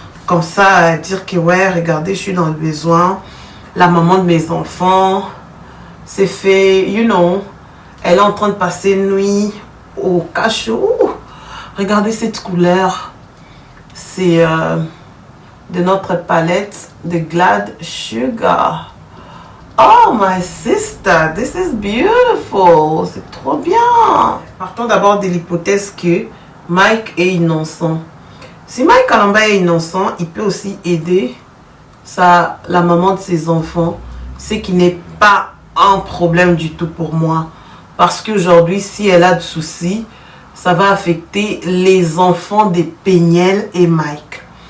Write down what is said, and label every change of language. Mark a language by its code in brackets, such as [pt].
[fr] comme ça, dire que ouais, regardez, je suis dans le besoin. La maman de mes enfants, c'est fait, you know, elle est en train de passer une nuit au cachot. Regardez cette couleur. C'est de notre palette de Glad Sugar. [en] Oh, my sister, this is beautiful. [fr] C'est trop bien. Partons d'abord de l'hypothèse que Mike est innocent. Si Mike Kalamba est innocent, il peut aussi aider la maman de ses enfants. C'est qui n'est pas un problème du tout pour moi. Parce qu'aujourd'hui, si elle a de soucis, ça va affecter les enfants des Péniel et Mike.